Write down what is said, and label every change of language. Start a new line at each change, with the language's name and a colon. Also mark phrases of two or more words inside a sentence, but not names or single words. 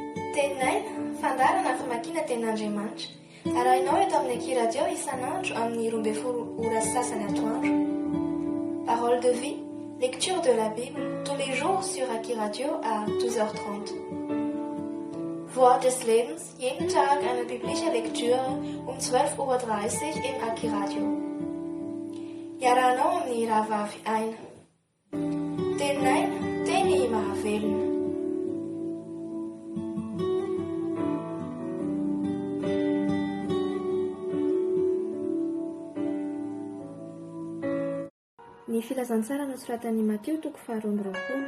Malagasy: Teninay fandarana famakiana tenin'Andriamanitra. Arahinao eto amin'ny Eky Radio isan'andro amin'ny 12 ora sasany atoandro.
French: Parole de vie, lecture de la Bible tous les jours sur Eky Radio à 12h30.
German: Wort des Lebens, jeden Tag eine biblische Lektüre um 12:30 Uhr im Eky Radio.
Malagasy: Iarahanao amin'ny rahavavy aina. Teninay, teny mahavelona. Ny filazantsara nosoratan'i Mateo 7:20.